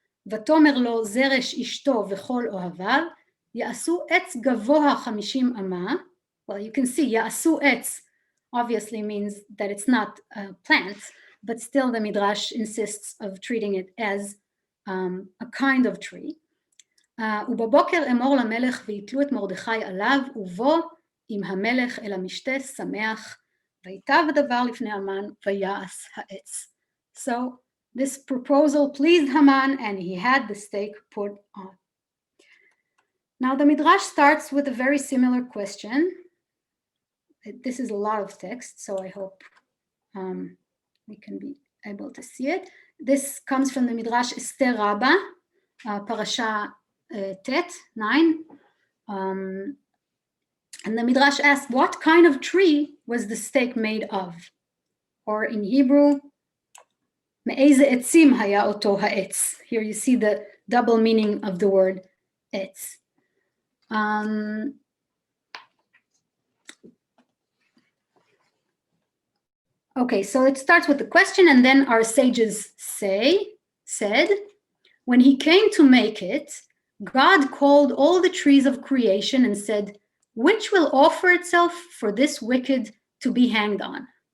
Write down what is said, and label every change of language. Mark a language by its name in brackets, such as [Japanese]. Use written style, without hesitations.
[Hebrew] ותאמר לו זרש אשתו וכל אוהביו, יעשו עץ גבוה 50 אמה. [English] Well, you can see [Hebrew] יעשו עץ [English] obviously means that it's not a plant, but still the midrash insists of treating it as a kind of tree. [Hebrew] ובבוקר אמור למלך ויתלו את מרדכי עליו, ובו עם המלך אל המשתה שמח, ויטב הדבר לפני המן, ויעש העץ. [English] So this proposal pleased Haman, and he had the stake put on. Now the midrash starts with a very similar question. This is a lot of text, so I hope we can be able to see it. This comes from the midrash Esther Rabbah, parasha Tet 9. And the midrash asks, what kind of tree was the stake made of? Or in Hebrew, [Hebrew] מאיזה עצים היה אותו העץ. [English] Here you see the double meaning of the word etz. Okay, so it starts with the question, and then our sages said, when he came to make it, God called all the trees of creation and said, which will offer itself for this wicked to be hanged on?